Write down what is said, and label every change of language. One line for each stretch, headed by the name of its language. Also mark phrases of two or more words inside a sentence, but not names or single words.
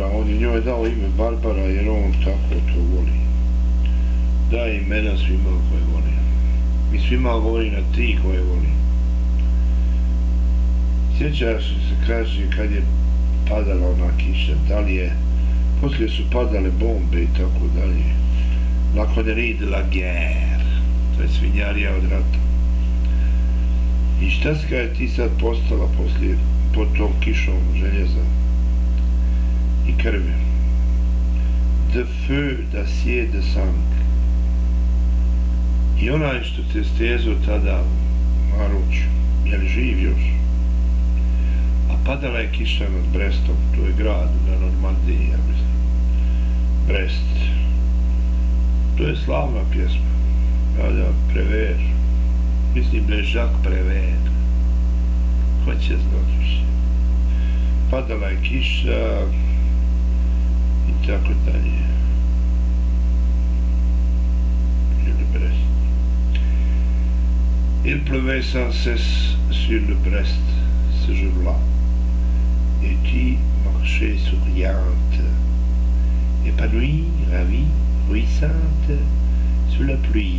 Bosnian: On je njoj dao ime Barbara jer on tako to voli. Daje imena svima koje voli. I svima govori na ti koje voli. Sjećaš li se, kaže, kad je padala ona kiša, da li je, poslije su padale bombe i tako dalje.
French: La connerie de la guerre,
Bosnian: to je svinjarija od rata. I šta ska je ti sad postala poslije, pod tom kišom željeza i krvi?
French: De feu, d'acier, de sang.
Bosnian: I onaj što te stezo tada naručju, je li živ još? A padala je kiša nad Brestom, to je grad na Normandiji, ja mislim. Brest. To je slavna pjesma. Da, Prevedena. Mislim da je Jacques Prevedena. Ko će znati više? Padala je kiša i tako dalje. Ili Brest.
French: Il pleuvait sans cesse sur le Brest ce jour-là. Et tu marchais souriante, épanouie, ravie, ruissante sous la pluie.